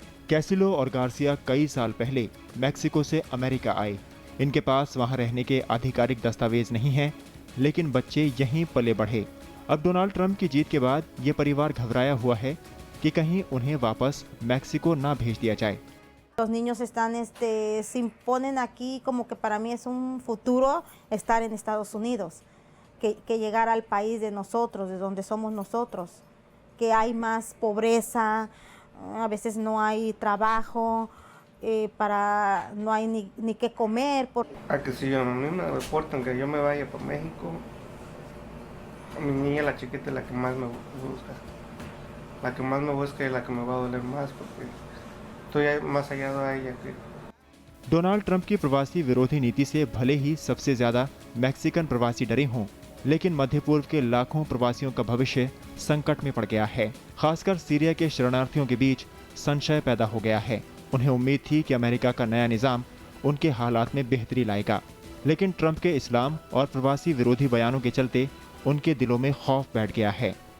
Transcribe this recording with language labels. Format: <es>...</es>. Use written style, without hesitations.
<hi>कैसिलो और गार्सिया कई साल पहले मैक्सिको से अमेरिका आए। इनके पास वहां रहने के आधिकारिक दस्तावेज नहीं हैं, लेकिन बच्चे यहीं पले बढ़े। अब डोनाल्ड ट्रंप की जीत के बाद ये परिवार घबराया हुआ है कि कहीं उन्हें वापस मैक्सिको ना भेज दिया जाए।</hi> <es>Los niños están, se imponen aquí como que para mí es un futuro estar en Estados Unidos, que llegar al país de nosotros, de donde somos nosotros, que hay más pobreza, a veces no hay trabajo, para no hay ni qué comer. A que si a mí me reportan que yo me vaya para México, a mi niña, la chiquita, es la que más me busca. La que más me busca es la que me va a doler más porque estoy más allá de ella que</es> <hi>Donald Trump की प्रवासी विरोधी नीति से भले ही सबसे ज्यादा Mexican प्रवासी डरे हों, लेकिन मध्य पूर्व के लाखों प्रवासियों का भविष्य संकट में पड़ गया है। खासकर सीरिया के शरणार्थियों के बीच संशय पैदा हो गया है। उन्हें उम्मीद थी कि अमेरिका का नया निजाम उनके हालात में बेहतरी लाएगा, लेकिन ट्रंप के इस्लाम और प्रवासी विरोधी बयानों के चलते उनके दिलों में खौफ बैठ गया है।</hi>